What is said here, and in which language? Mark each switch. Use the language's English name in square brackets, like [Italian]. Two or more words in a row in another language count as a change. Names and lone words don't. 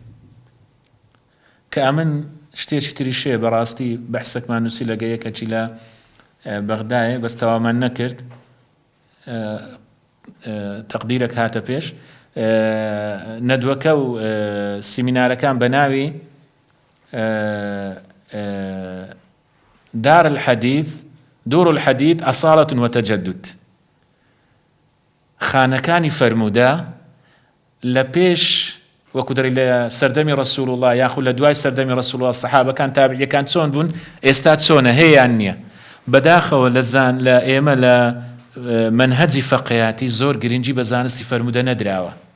[Central Kurdish] کە ئەمن شتێکی تریشەیە بەڕاستی بەحسێکمان نووسی لەگە یەکەکی لە بەغدایە بەس تەوامان نەکرد تەقدیرێک هاتە پێش نەدوەکە و سیمینارەکان بە ناوی [Arabic] دار الحديث دور الحديث أصالة وتجدد. [Central Kurdish] خانەکانی فەرموودە لە پێش وەکو دەری لە سەردەمی [Arabic] ڕەسوڵ الله [Central Kurdish] یاخود لە دوای سەردەمی [Arabic] ڕەسوڵ الله [Central Kurdish] سەحابەکان تابعیەکان چۆن بوون ئێستا چۆنە هەیەیان نییە. بەداخەوە لە ئێمە لە منهەجی فەقیهاتی زۆر گرنگی بە زانستی فەرموودە نەدراوە.